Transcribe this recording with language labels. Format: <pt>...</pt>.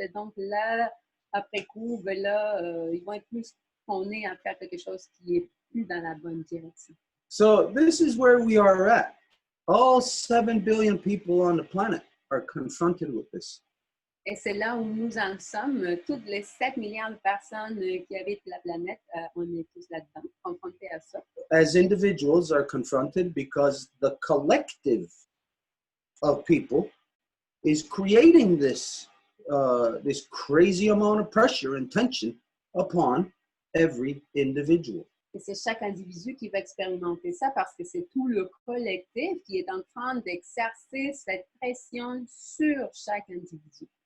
<fr>Donc là, après coup, ben là, ils vont être plus prônés à faire quelque chose qui est plus dans la bonne direction.</fr> <en>So this is where we are at. All 7 billion people on the planet are confronted with this.</en> <fr>Et c'est là où nous en sommes. Toutes les 7 milliards de personnes qui habitent la planète, on est tous là-dedans, confrontés à ça.</fr> <en>As individuals are confronted because the collective of people is creating this crazy amount of pressure and tension upon every individual.</en> <fr>Et c'est chaque individu qui va expérimenter ça parce que c'est tout le collectif qui est en train d'exercer cette pression sur chaque individu.</fr>